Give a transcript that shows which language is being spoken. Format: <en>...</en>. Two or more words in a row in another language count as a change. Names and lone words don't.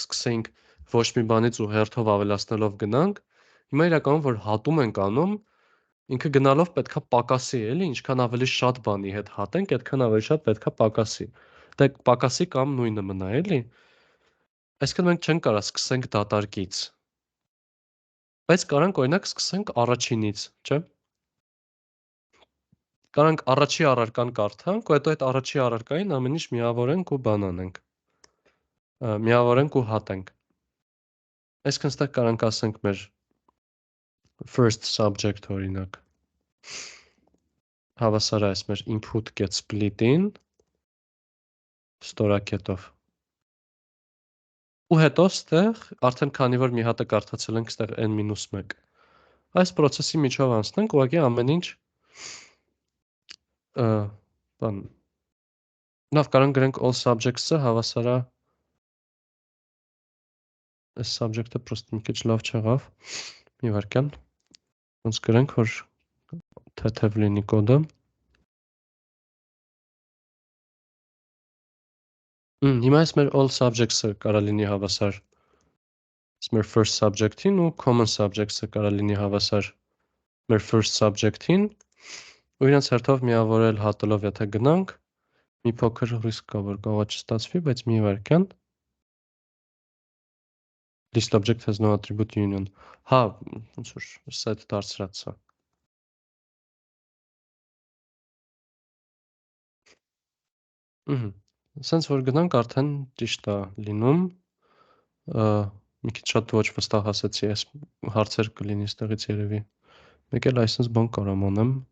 <hy>սկսենք ոչ մի բանից ու հերթով ավելացնելով գնանք, հիմա իրականում որ հատում ենք անում, ինքը գնալով պետքա պակասի, էլի, ինչքան ավելի շատ բանի հետ հատենք, այդքան ավելի շատ պետքա պակասի։ Դե պակասի կամ նույնը մնա, էլի։ Այսինքն մենք չենք կարա սկսենք դատարկից։ Բայց կարանք օրինակ սկսենք առաջինից, չէ՞։ Կարանք առաջի առարկան կարդանք, ու հետո այդ առաջի առարկային ամեն ինչ միավորենք ու բան անենք։ Միավորենք ու հատենք։ Այսինքն ստեղ կարանք ասենք մեր</hy> <en>first subject</en> <hy>օրինակ։ Հավասար է այս մեր</hy> <en>input get split-ին</en> <hy>ստորակետով։ Ու հետո ստեղ արդեն քանի որ մի հատը կարդացել ենք ստեղ n-1 այս process-ի միջով անցնենք ուղղակի ամեն ինչ բան լավ կարանք գրենք</hy> <en>all subjects-ը</en> <hy>հավասար է այս subject-ը պրոստը մի քիչ լավ չեղավ մի վարքյան ոնց գրենք որ թեթև լինի կոդը հիմա այս մեր</hy> <en>all subjects-ը</en> <hy>կարա լինի հավասար այս մեր</hy> <en>first subject-ին</en> <hy>ու</hy> <en>common subjects-ը</en> <hy>կարա լինի հավասար մեր</hy> <en>first subject-ին</en> <hy>ու իրենց հերթով միավորել հատելով եթե գնանք մի փոքր ռիսկ կա որ կարող է չստացվի բայց մի վարքյան</hy> <en>list object has no attribute union</en> <hy>հա ոնց որ set դարձրած է Սենց որ գնանք արդեն ճիշտ է լինում մի քիչ շատ ոչ վստահ ասեցի այս հարցեր կլինի ստեղից երևի մեկ էլ այսպես բան կարամ անեմ</hy>